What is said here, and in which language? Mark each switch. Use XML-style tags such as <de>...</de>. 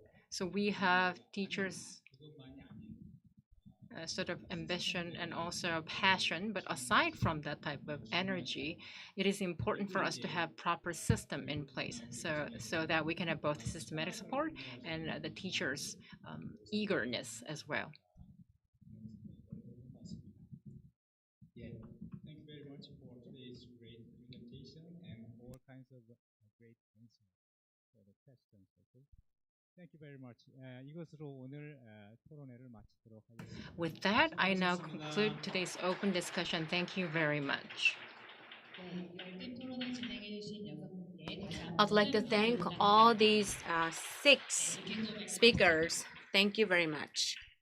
<en>So we have teachers' sort of ambition and also passion, but aside from that type of energy, it is important for us to have proper system in place, so that we can have both systematic support and the teachers' eagerness as well. Thank you very much for today's great presentation and all kinds of great answers for the questions. Okay. Thank you very much.</en> <ko>이것으로 오늘 토론회를 마치도록 하겠습니다.</ko> <en>With that, I now conclude today's open discussion. Thank you very much. I'd like to thank all these 6 speakers. Thank you very much.</en>